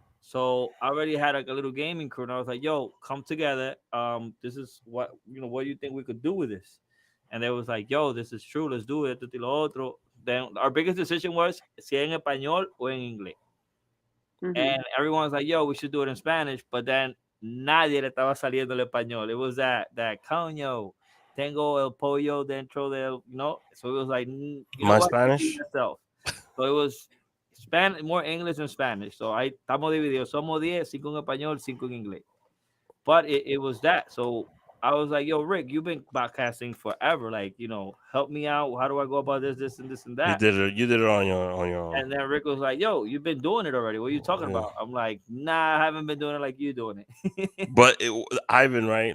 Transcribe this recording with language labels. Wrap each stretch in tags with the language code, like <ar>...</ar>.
<en>So I already had like a little gaming crew, and I was like, yo, come together. This is what do you think we could do with this? And they was like, yo, this is true. Let's do it.</en> <es>Esto y lo otro.</es> <en>Then our biggest decision was</en> <es>si en español o en inglés.</es> <en>And everyone's like, yo, we should do it in Spanish. But then</en> <es>nadie le estaba saliendo el español.</es> <en>It was that</en> <es>coño, tengo el pollo dentro del,</es> <en>So it was like, My what? Spanish? Yourself. So it was more English than Spanish.</en> <es>So ahí estamos divididos. Somos 10, 5 en español, 5 en inglés.</es> <en>But it was that. So I was like, yo, Rick, you've been podcasting forever. Like, help me out. How do I go about this, and this, and that? You did it on your own. And then Rick was like, yo, you've been doing it already. What are you talking about? I'm like, nah, I haven't been doing it like you doing it. But Ivan, right?</en>